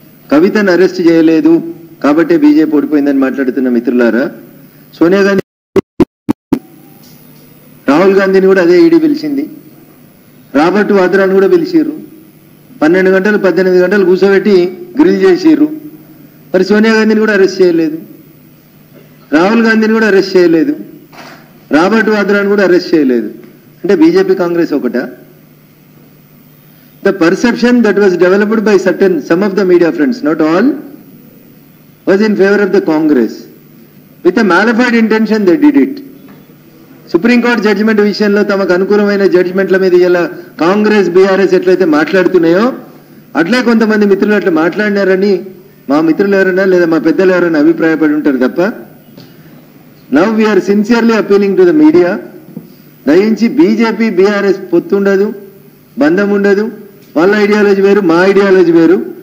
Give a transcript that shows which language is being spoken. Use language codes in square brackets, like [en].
[te] కవితను అరెస్ట్ చేయలేదు కాబట్టి బీజేపీ ఓడిపోయిందని మాట్లాడుతున్న మిత్రులారా, సోనియా గాంధీ రాహుల్ గాంధీని కూడా అదే ఈడీ పిలిచింది, రాబర్ట్ వాద్రాని కూడా పిలిచిర్రు, 12 గంటలు 18 గంటలు కూర్చోబెట్టి గ్రిల్ చేసిర్రు. మరి సోనియా గాంధీని కూడా అరెస్ట్ చేయలేదు, రాహుల్ గాంధీని కూడా అరెస్ట్ చేయలేదు, రాబర్ట్ వాద్రాని కూడా అరెస్ట్ చేయలేదు. అంటే బీజేపీ కాంగ్రెస్ ఒకట? [en] The perception that was developed by some of the media friends, not all, was in favor of the Congress. With a malified intention they did it. [te] Supreme court judgement విషయంలో తమకు అనుకూలమైన జడ్జిమెంట్ల మీద ఇలా Congress BRS ఎట్లయితే మాట్లాడుతున్నాయో అట్లే కొంతమంది మిత్రులు అట్లా మాట్లాడినారని మా మిత్రులు ఎవరైనా లేదా మా పెద్దలు ఎవరైనా అభిప్రాయపడి ఉంటారు తప్ప. [en] Now we are sincerely appealing to the media. [te] దయించి బీజేపీ బీఆర్ఎస్ పొత్తుండదు, బంధం ఉండదు, వాళ్ళ ఐడియాలజీ వేరు, మా ఐడియాలజీ వేరు.